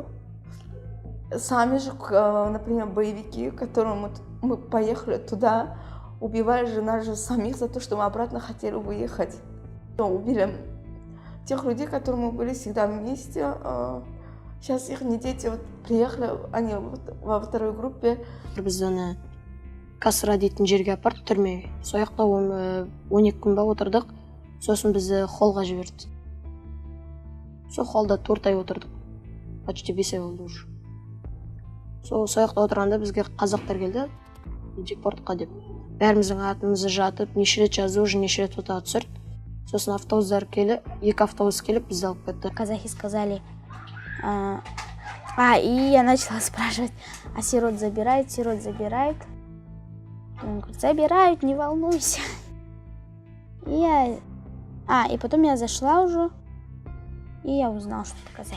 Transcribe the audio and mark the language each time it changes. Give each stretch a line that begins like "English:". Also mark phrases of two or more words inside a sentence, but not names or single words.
Russian: Сами же, например, боевики, которым мы поехали туда, убивали же нас же самих за то, что мы обратно хотели выехать. Убили тех людей, которые мы были всегда вместе. Сейчас их дети вот приехали, они во второй группе.
Kazakh: Біз оны Касра дейтін жерге апарды, түрмеге. Сол жақта 12 күн ба отырдық. Сосын бізді холға жіберді. Сол холда 4 ай отырдық. Почти 5 ай болды уже. Сол жақта отырғанда бізге қазақтар келді, депортқа деп. Бәріміздің атымызды жатып, неше рет жазу, уже неше рет фото түсірді. Сосын автобустар келіп, 2 автобус келіп бізді алып кетті.
Russian: Казахи сказали, и я начала спрашивать: а сирот забирают? Он говорит: забирают, не волнуйся. И потом я зашла уже, и я узнала, что это казахи.